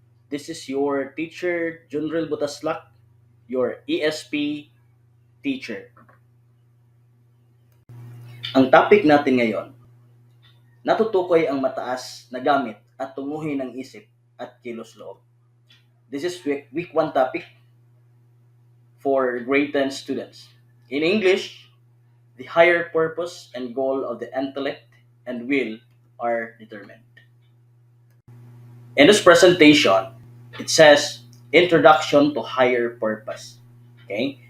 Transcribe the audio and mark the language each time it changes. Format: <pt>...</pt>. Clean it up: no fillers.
<en>This is your teacher Junril Butaslak, your ESP teacher.</en> <tl>Ang topic natin ngayon, natutukoy ang mataas na gamit at tunguhin ng isip at kilos loob.</tl> <en>This is week 1 topic for grade 10 students. In English, the higher purpose and goal of the intellect and will are determined. In this presentation, it says Introduction to Higher Purpose. Okay?</en>